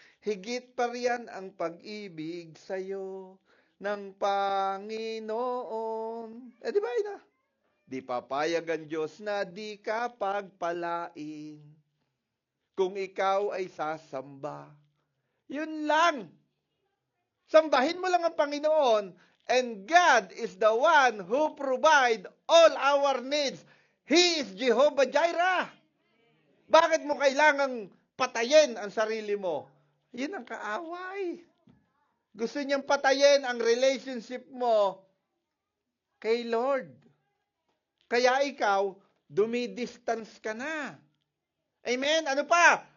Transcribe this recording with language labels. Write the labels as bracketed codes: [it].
[tl] Higit pa riyan ang pag-ibig sa'yo ng Panginoon. Di ba ina? Di papayag ang Diyos na di ka pagpalain kung ikaw ay sasamba. Yun lang. Sambahin mo lang ang Panginoon, [en] and God is the one who provide all our needs. He is Jehovah Jireh. [tl] Bakit mo kailangang patayin ang sarili mo? Yun ang kaaway. Gusto niyang patayin ang relationship mo kay Lord. Kaya ikaw, dumidistance ka na. Amen? Ano pa?